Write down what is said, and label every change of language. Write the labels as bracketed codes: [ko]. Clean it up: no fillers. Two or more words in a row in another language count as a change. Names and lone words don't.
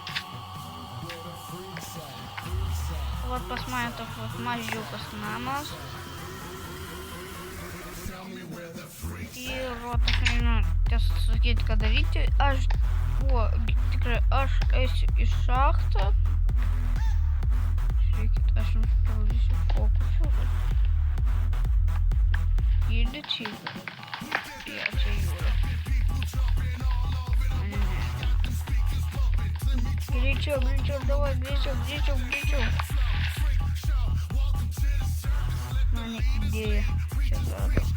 [lt] Вот pas mane toks vat mažiukas namas. Ir vat aš nežinau, tiesą sakyti, ką daryti. Tikrai aš eisiu į šachtą. Žiūrėkit, aš jums parodysiu fokusą. [ru] Идите. Я тебе говорю. Горячо, давай, горячо. Ну, идея. Сейчас надо.